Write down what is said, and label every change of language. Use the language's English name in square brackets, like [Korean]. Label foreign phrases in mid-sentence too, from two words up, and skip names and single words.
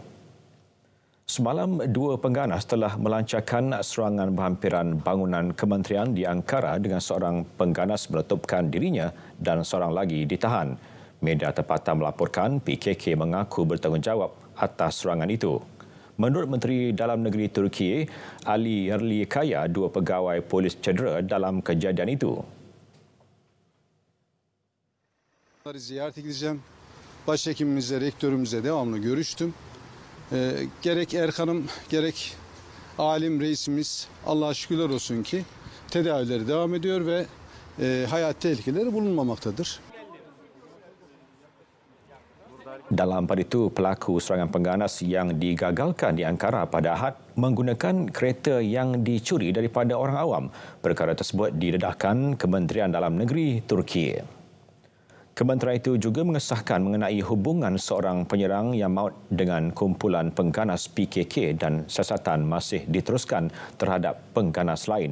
[Malay] Semalam, dua pengganas telah melancarkan serangan berhampiran bangunan kementerian di Ankara dengan seorang pengganas meletupkan dirinya dan seorang lagi ditahan. Media tempatan melaporkan PKK mengaku bertanggungjawab atas serangan itu. Menurut Menteri Dalam Negeri Turki, Ali Yerlikaya, dua pegawai polis cedera dalam kejadian itu. [Turkish] Ziyaret edeceğim. Başhekimimizle, rektörümüzle devamlı görüştüm. Gerek Erkan'ım, gerek alim reisimiz Allah'a şükürler olsun ki tedavileri devam ediyor ve hayat tehlikeleri bulunmamaktadır. [Malay] Dalam pada itu, pelaku serangan pengganas yang digagalkan di Ankara pada Ahad menggunakan kereta yang dicuri daripada orang awam. Perkara tersebut didedahkan Kementerian Dalam Negeri Turki. Kementerian itu juga mengesahkan mengenai hubungan seorang penyerang yang maut dengan kumpulan pengganas PKK dan siasatan masih diteruskan terhadap pengganas lain.